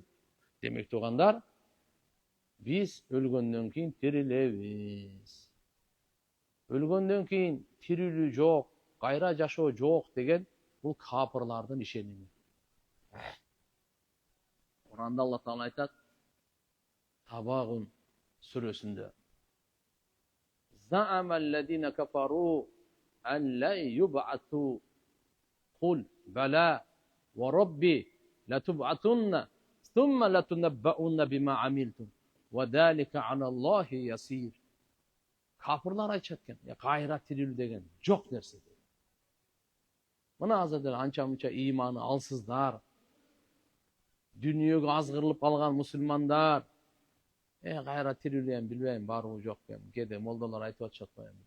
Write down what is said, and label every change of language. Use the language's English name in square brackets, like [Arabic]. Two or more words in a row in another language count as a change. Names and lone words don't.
[Kyrgyz] Демек тугандар, биз өлгөндөн кийин тирилебиз. Өлгөндөн кийин тирилүү жок, кайра жашоо жок деген бул капырлардын ишеними. Куранда Алла Таала айтат, Табагун сүрөсүндө: [Arabic] زعم الذين كفروا أن لا يبعثوا قل بلى وربي لتبعثن ثم لتنبؤن بما عملتم وذلك على الله يسير. [Kyrgyz] Kafirlar айтышат экен, кайра тирилүү деген жок нерсе. Мына азыр анча-мынча ыйманы алсыздар, дүнүйөгө азгырылып калган мусулмандар, кайра тирилүү билбейм, барбы жокпу, кээде молдолор айтып атышат го эми.